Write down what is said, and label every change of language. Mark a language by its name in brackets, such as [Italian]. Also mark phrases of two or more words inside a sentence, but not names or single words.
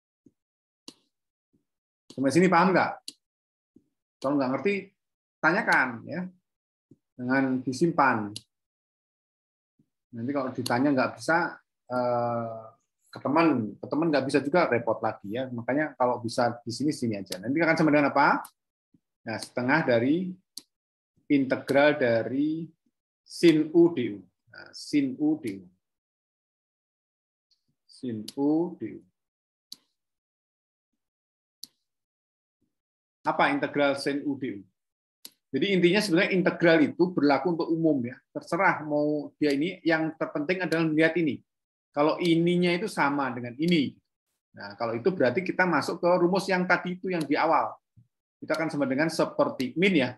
[Indonesian] Sampai sini paham nggak? Kalau nggak ngerti, tanyakan ya, dengan disimpan. Nanti kalau ditanya nggak bisa, ke teman nggak bisa juga repot lagi ya. Makanya kalau bisa di sini aja. Nanti akan sama dengan apa? Nah, setengah dari integral dari sin U du. Nah, sin U du. Sin U du. Apa integral sin U du? Jadi intinya sebenarnya integral itu berlaku untuk umum ya. Terserah mau dia ini, yang terpenting adalah melihat ini. Kalau ininya itu sama dengan ini. Nah, kalau itu berarti kita masuk ke rumus yang tadi itu yang di awal. Kita akan sama dengan seperti min ya.